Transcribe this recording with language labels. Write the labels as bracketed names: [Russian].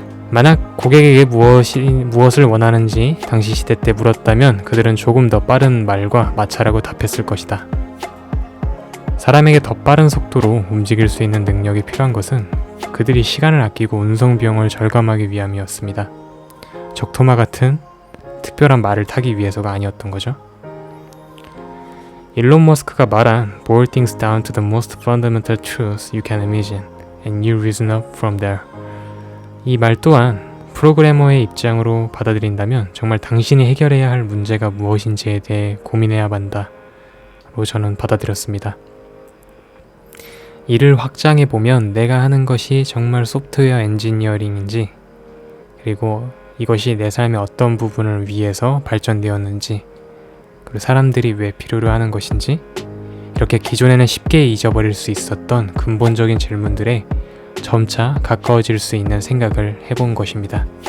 [Korean] 만약 고객에게 무엇을 원하는지 당시 시대 때 물었다면 그들은 조금 더 빠른 말과 마찰하고 답했을 것이다. 사람에게 더 빠른 속도로 움직일 수 있는 능력이 필요한 것은 그들이 시간을 아끼고 운송 비용을 절감하기 위함이었습니다. 적토마 같은 특별한 말을 타기 위해서가 아니었던 거죠. 일론 머스크가 말한 [English] Boil things down to the most fundamental truths you can imagine and you reason up from there. [Korean] 이 말 또한 프로그래머의 입장으로 받아들인다면 정말 당신이 해결해야 할 문제가 무엇인지에 대해 고민해야 한다로 저는 받아들였습니다. 이를 확장해 보면 내가 하는 것이 정말 소프트웨어 엔지니어링인지, 그리고 이것이 내 삶의 어떤 부분을 위해서 발전되었는지, 그리고 사람들이 왜 필요로 하는 것인지, 이렇게 기존에는 쉽게 잊어버릴 수 있었던 근본적인 질문들에 점차 가까워질 수 있는 생각을 해본 것입니다.